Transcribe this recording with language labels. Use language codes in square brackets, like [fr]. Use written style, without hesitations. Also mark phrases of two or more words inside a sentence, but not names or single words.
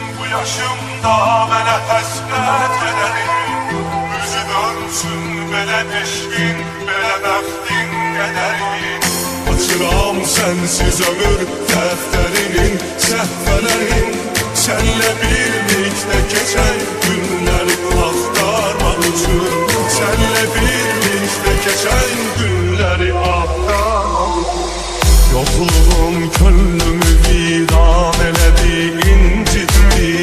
[az] yaşımda mənə həsrət qədərim, üzü dönsün belə eşqin, belə bəxtin qədərin. Açıram sensiz ömür dəftərinin səhvələrin, [tr] senle birlikte geçen günleri aktarmak için, senle birlikte geçen günleri aktarmak için. Yokluğum könlümü viran eledi, incitti.